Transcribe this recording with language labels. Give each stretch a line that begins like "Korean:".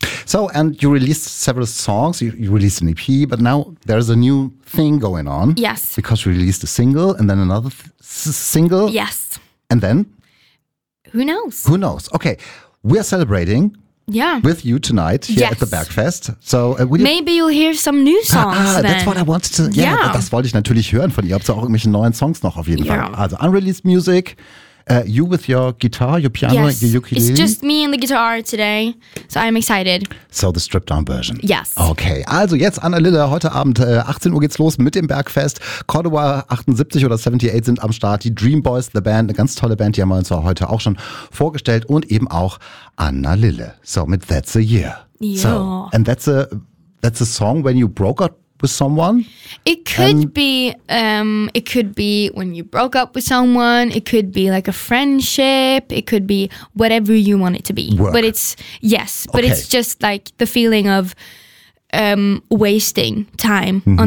English: So, and you released several songs, you released an EP, but now there's a new thing going on. Yes. Because you released a single and then another single. Yes. And then? Who knows? Who knows? Okay, we are celebrating with you tonight here yes. at the Bergfest. So, maybe you'll hear some new songs then. That's what I wanted to,
German: das wollte ich natürlich hören von ihr. Ob es auch irgendwelche neuen Songs noch auf jeden Fall.
English: Also, unreleased music. You with your guitar, your piano, yes. your ukulele? It's just me and the guitar today, so I'm excited. So the stripped-down version? Yes.
German: Okay, also jetzt Anna Lille, heute Abend 18 Uhr geht's los mit dem Bergfest. Cordova 78 oder 78 sind am Start, die Dream Boys, the Band, eine ganz tolle Band, die haben wir uns heute auch schon vorgestellt und eben auch Anna Lille. So mit That's a Year. Ja.
English: So, and that's a song when you broke up with someone? It could be when you broke up with someone, it could be like a friendship, it could be whatever you want it to be. Work. But it's yes, okay. but it's just like the feeling of wasting time mm-hmm.